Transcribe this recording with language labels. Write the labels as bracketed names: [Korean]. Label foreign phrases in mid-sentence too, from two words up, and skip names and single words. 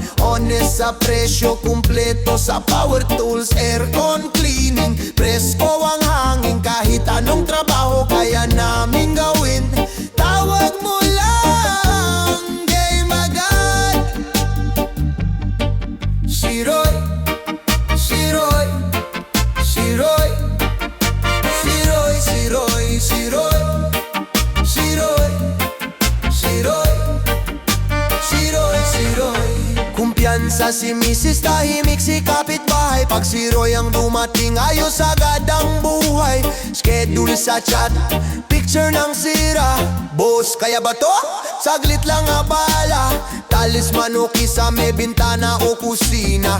[Filipino] Honest sa presyo, kumpleto sa [English] power tools, aircon cleaning, [Filipino] presko ang hangin. Kahit anong trabaho kaya namin gawin, tawag mo lang, game agad. Si Roy, si Roy, si Roy, si Roy, si Roy, si Roy, si Roy, si Roy, si Roy, si Roy. Kumpiyansa si Mrs. Tahimik si kapitbahay. Pag si Roy ang dumating, ayos agad ang buhay. Schedule sa chat, picture ng sira. Boss, kaya ba to? Saglit lang abala. Talisman o kisa, may bintana o kusina.